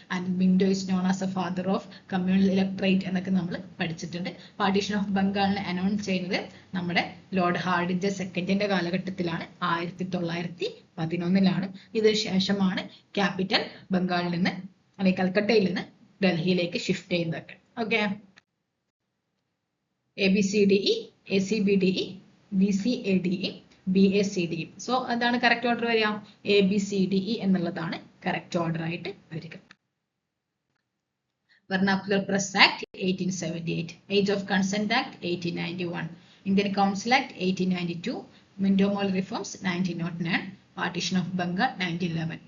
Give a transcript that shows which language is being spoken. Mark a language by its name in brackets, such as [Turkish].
[English] and Minto is known as a father of communal electorate [Malayalam] എന്നൊക്കെ നമ്മൾ പഠിച്ചിട്ടുണ്ട്. Partition of ബംഗാളിനെ അനൗൺസ് ചെയ്യുന്നത് നമ്മുടെ ലോർഡ് ഹാർഡിഞ്ചർ സെക്കൻഡിന്റെ കാലഘട്ടത്തിലാണ്, 1911. ഇതിനു ശേഷമാണ് ക്യാപിറ്റൽ ബംഗാളിൽ നിന്ന് അല്ലെങ്കിൽ കൽക്കട്ടയിൽ നിന്ന് ഡൽഹിയിലേക്ക് ഷിഫ്റ്റ് ചെയ്യുന്നതൊക്കെ. [English] Okay, ABCDE, ACBDE, BCADE, BACDE. [Malayalam] So എന്താണ് കറക്റ്റ് ഓർഡർ വരിക, ABCDE എന്നുള്ളതാണ് കറക്റ്റ് ഓർഡർ ആയിട്ട് വരിക. [English] Vernacular press act 1878, age of consent act 1891, Indian council act 1892, Minto Morley reforms 1909, partition of Bengal 1911.